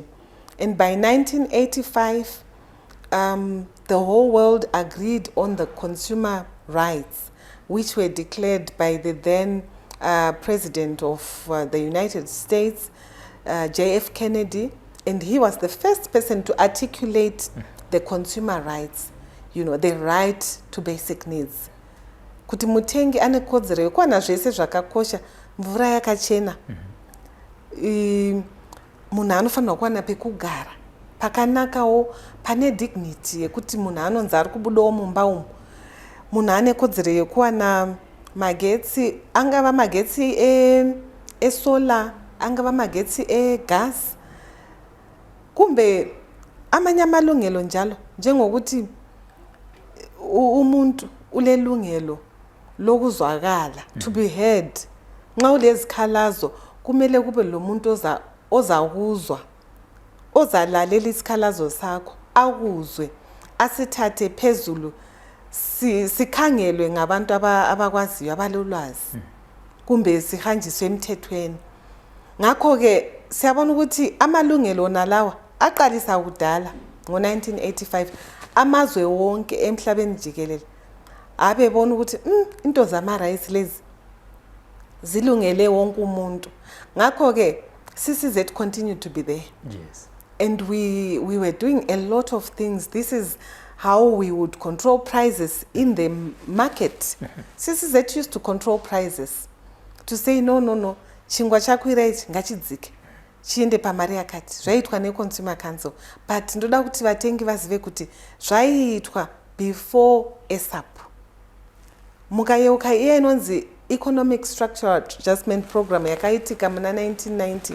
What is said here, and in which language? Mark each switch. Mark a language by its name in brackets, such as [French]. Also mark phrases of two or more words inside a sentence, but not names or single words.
[English] And by 1985, the whole world agreed on the Consumer rights, which were declared by the then President of the United States, J.F. Kennedy, and he was the first person to articulate the consumer rights, the right to basic needs. [Shona] Kuti mutengi ane kodzero yekuwana zvese zvakakosha, mvura yakachena, munhu anofanirwa kuwana pekugara pakanakawo pane dignity yekuti munhu anonzi ari kubudawo mumba umu, munhu ane kodzero yekuwana magetsi, angava magetsi esolar, angava magetsi egas, [North Ndebele] kumbe amanye amalungelo njalo, njengokuti umuntu ulelungelo lokuzwakala, [English] to be heard. [North Ndebele] Nxa ulezikhalazo kumele kube lo muntu ozakuzwa, ozalalela isikhalazo sakho, akuzwe, asithathe phezulu, sikhangelwe ngabantu abakwaziyo, abalolwazi, kumbe sihanjiswe emthethweni. Ngakho-ke siyabona ukuthi amalungelo nalawa aqalisa kudala ngo-1985, amazwe wonke emhlabeni jikelele abebona ukuthi into zama-rights lezi zilungele wonke umuntu. [English] Ngakho-ke CCZ continued to be there. Yes. And we were doing a lot of things. This is how we would control prices in the market. CCZ used to control prices, to say no, [Shona] chingwa chakwira ichi ngachidzike chiende pamari yakati, zvaitwa neConsumer Council. But ndoda kuti vatengi vazive kuti zvaiitwa before ASAP. Mukayeuka iya inonzi Economic Structural Adjustment Program yakaitika muna 1990.